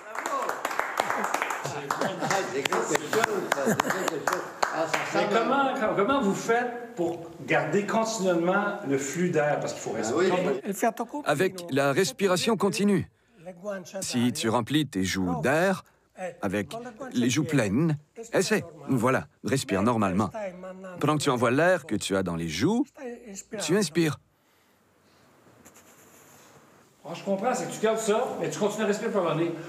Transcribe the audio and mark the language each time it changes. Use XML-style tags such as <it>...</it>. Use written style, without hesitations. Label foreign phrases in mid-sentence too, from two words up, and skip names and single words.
<fr>Mais comment vous faites pour garder continuellement le flux d'air? Parce qu'il faut respirer.</fr> <it>Il fiato corto.</it> <fr>Avec la respiration continue. Si tu remplis tes joues d'air, avec les joues pleines, essaie. Voilà, respire normalement. Pendant que tu envoies l'air que tu as dans les joues, tu inspires. Ah, je comprends, c'est que tu gardes ça, mais tu continues à respirer par le nez.</fr>